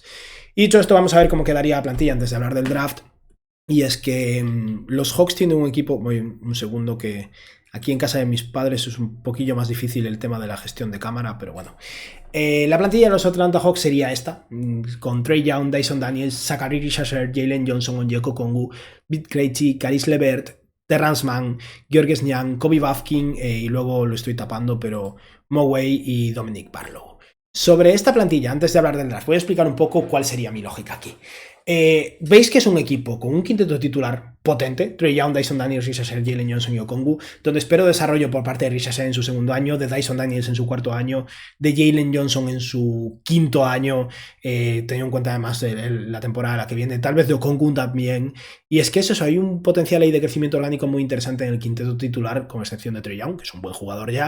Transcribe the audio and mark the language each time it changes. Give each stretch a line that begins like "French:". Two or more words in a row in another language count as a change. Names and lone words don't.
Spanish: Y dicho esto, vamos a ver cómo quedaría la plantilla antes de hablar del draft. Y es que los Hawks tienen un equipo, voy un segundo, que aquí en casa de mis padres es un poquillo más difícil el tema de la gestión de cámara, pero bueno. La plantilla de los Atlanta Hawks sería esta, con Trae Young, Dyson Daniels, Zachary Richardson, Jalen Johnson, Onyeka Okongwu, Vit Krejci, Caris LeVert, Terrence Mann, Georges Niang, Kobe Bufkin y luego lo estoy tapando, pero Moway y Dominic Barlow. Sobre esta plantilla, antes de hablar del draft, voy a explicar un poco cuál sería mi lógica aquí. Veis que es un equipo con un quinteto titular potente, Trae Young, Dyson Daniels, Richardson, Jalen Johnson y Okongwu, donde espero desarrollo por parte de Richardson en su segundo año, de Dyson Daniels en su cuarto año, de Jalen Johnson en su quinto año, teniendo en cuenta además la temporada a la que viene, tal vez de Okongwu también, y es que eso, hay un potencial ahí de crecimiento orgánico muy interesante en el quinteto titular, con excepción de Trae Young, que es un buen jugador ya.